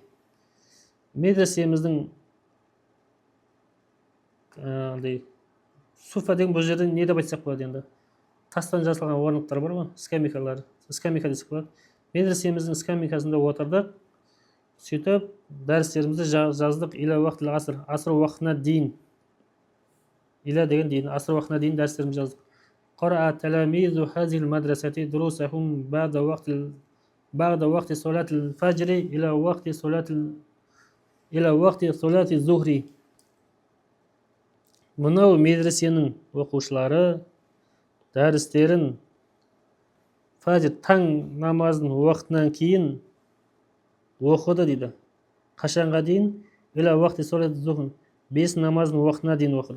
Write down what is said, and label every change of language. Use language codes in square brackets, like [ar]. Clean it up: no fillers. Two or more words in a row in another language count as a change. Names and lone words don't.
[kk] Медресеміздің суффа деген бұл жерде не деп айтсақ болады енді? тастан жасалған орындықтар бар ғой, скамейкалар, скамейка десек болады. Медресеміздің скамейкасында отырдық, сөйтіп дәрістерімізді жаздық. [ar] إلى وقت العصر, [kk] аср уақытына дейін, иля деген дейін, аср уақытына дейін дәрістерімізді жаздық. [ar] قرأ تلاميذ هذه المدرسة دروسهم بعد وقت صلاة الفجر إلى وقت صلاة الظهر. [kk] Мынау медресенің оқушылары дәрістерін фажр таң намазының уақытынан кейін оқыды дейді. Қашанға дейін? [ar] إلى وقت صلاة الظهر, [kk] бес намазының уақытына дейін оқыды.